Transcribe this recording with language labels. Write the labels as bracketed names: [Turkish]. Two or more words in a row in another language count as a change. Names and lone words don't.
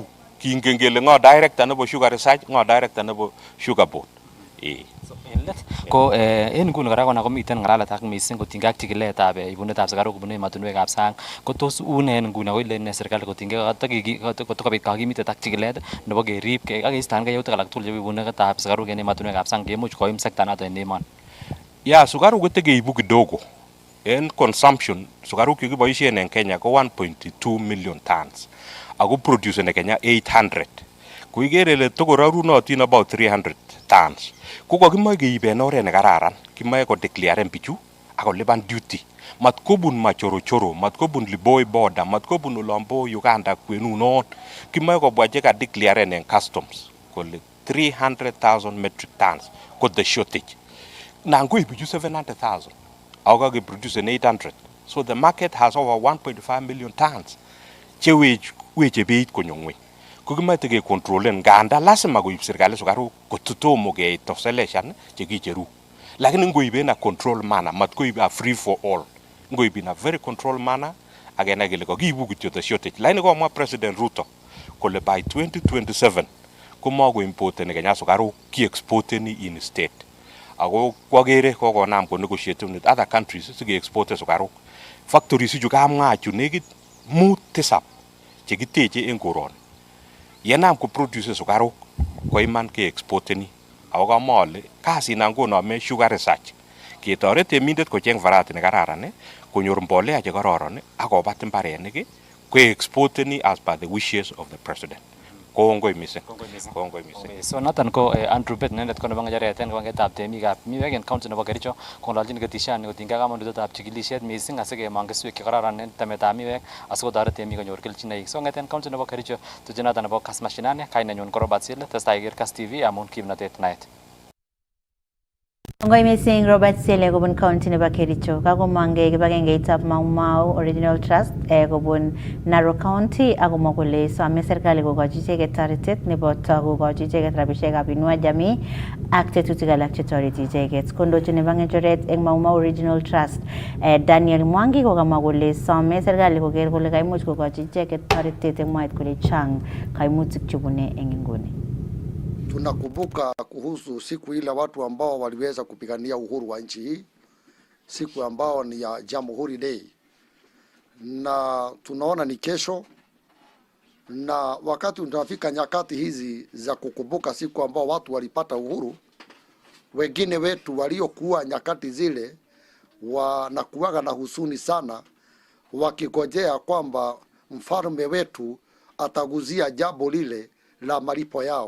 [Kalenjin] Kingengele ngo director nebo [English] sugar research [Kalenjin] ngo director nebo Sugar Board. Ko en nguni kora kona komiten ngalalet ak mising kotinygei ak chikiletab ibunetab sikaruk kobun ematunwekab sang ko tos une en nguni ko ile ne serikali kotinygei kotokobit kakimitet ak chikilet nebo kerib ak keistangei yautik alak tugul chebo ibunetab sikaruk en ematunwekab sang kemuch koim sekta noto en emoni. Ya sukaruk kotekeibu kidogo. En consumption sukaruk chekiboisien en Kenya ko 1.2 [English] million tons. [Kalenjin] Ako [English] produce in Kenya [Kalenjin] 800. Kuigere le tokorarunotin [English] about 300 tons. [Kalenjin] Kuko kimae keiben oret ne kararan, kimae ko declare pichu ako liban duty. Matkobun machoro-choro, matkobun Liboi border, matkobun Ulambo Uganda kwenu non. Kimae ko bwaje ka declare en customs. Ko 300,000 [English] metric tons [Kalenjin] ko [English] the shortage. [Kalenjin] Na ngoi pichu 700,000. Ako ke produce in 800. [English] So the market has over 1.5 million tons. [Kalenjin] Weche beit konyongwe. Kukimate ke kontrolen nganda lazima kuib serikali sukaruk kototomo ke tosheleshan chekicheru. Lakini ngoibe na [English] control manner, [Kalenjin] matkoibe [English] a free for all. [Kalenjin] Ngoibe na [English] very control manner, [Kalenjin] agena kele kokiibu kityo [English] the shortage. [Kalenjin] Lakini kwa mwa President Ruto kole by 2027 komago importen Kenya sukaruk ki exporteni in state. Ako kwagere kokonam ko [English] negotiate with other countries [Kalenjin] sige export sukaruk. Factories ju kamwa chu negit mut tisap chekiteche en koroni. Yenam ko produce sukaruk ko iman ke exporteni. Ako kamole kasi nangonome [English] sugar research. [Kalenjin] Ketoret temindet kocheng variety ne kararan konyor mbolea che kororon akobat mbarenik ko exporteni [English] as per the wishes of the president. [Kalenjin] Kongoi mising. So noton ko Andrew Bet nendet ko nebo ngecheret en kongetab temikab miwek en county nebo Kericho kongaljin ketishani kotinygei kamanutietab chikilisiet mising asikemong keswek che kararan en temetab miwek asikotoret temik konyor kelchinoik. So ngeten county nebo Kericho tuche noton nebo Kass Mashinani kainenyun ko Robert Sile testai iker Kass TV amun kimnatet naet. Ngoi mising Robert Sele kobun county nebo Kericho kakomangei kibagengeitab Mau Mau Original Trust kobun Narok County akomwa kole some serikali kokochi icheket toretet nebo kokochi icheket rabisiekab [Swahili] inua jamii [Kalenjin] ak tetutik alak chetoreti icheket. Kondochin nebo ngecheret eng Mau Mau Original Trust Daniel Mwangi kokamwa kole some serikali koker kole kaimuch kokochi icheket toretet eng mwaet kole chang kaimutik chebune eng nguni. [Swahili] Tunakumbuka kuhusu siku ile watu ambao waliweza kupigania uhuru wa nchi hii, siku ambao ni ya Jamhuri Day, na tunaona ni kesho, na wakati tunafika nyakati hizi za kukumbuka siku ambao watu walipata uhuru, wengine wetu waliokuwa nyakati zile wanakuwaga na husuni sana, wakigojea kwamba mfalme wetu ataguzia jambo lile la malipo yao.